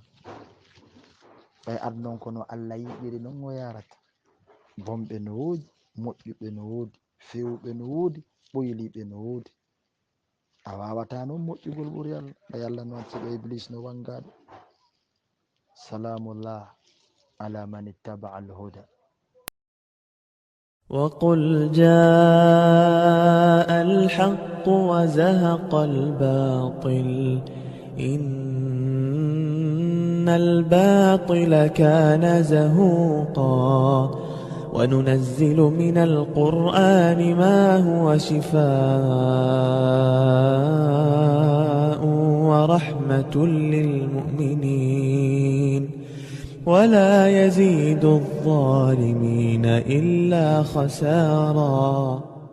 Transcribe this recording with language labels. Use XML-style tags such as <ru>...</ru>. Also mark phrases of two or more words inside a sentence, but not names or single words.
<ff>ɓay adnon kono Allah yiɗiri non o yarata. Bomɓe no woodi, moƴƴuɓe no woodi, fewɓe no woodi, ɓoyliɓe no woodi. A wawata noon moƴƴugol ɓuri Allah. ɓay Allah no acciɓe iblis no wangaɗo.</ff> <ar>سلام الله على من اتبع الهدى. وقل جاء الحق وزهق الباطل إن الباطل كان زهوقا وننزل من القرآن ما هو شفاء ورحمة للمؤمنين ولا يزيد الظالمين إلا خسارا.</ar>